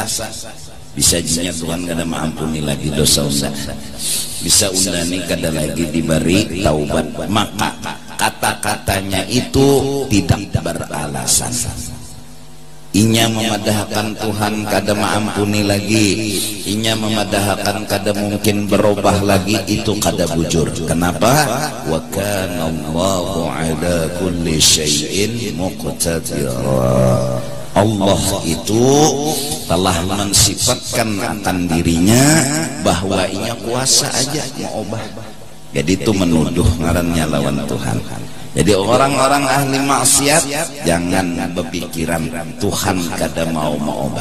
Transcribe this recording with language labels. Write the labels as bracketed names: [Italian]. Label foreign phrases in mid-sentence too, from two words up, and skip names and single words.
[Banjar] Bisa jinya Tuhan kada maampuni lagi dosa unda, bisa unda nih kada lagi diberi taubat, [Indonesian] maka kata-katanya itu tidak beralasan. [Banjar] Inya memadahkan Tuhan kada maampuni lagi, inya memadahkan kada mungkin berubah lagi, itu kada bujur. Kenapa? [Arabic] وكان الله على كل شيء مقتدرا. [Banjar] Allah itu telah mensifatkan akan dirinya bahwa inya kuasa aja mau obah. Jadi itu menuduh ngarannya lawan Tuhan. Jadi orang-orang ahli maksiat jangan berpikiran Tuhan kada mau obah.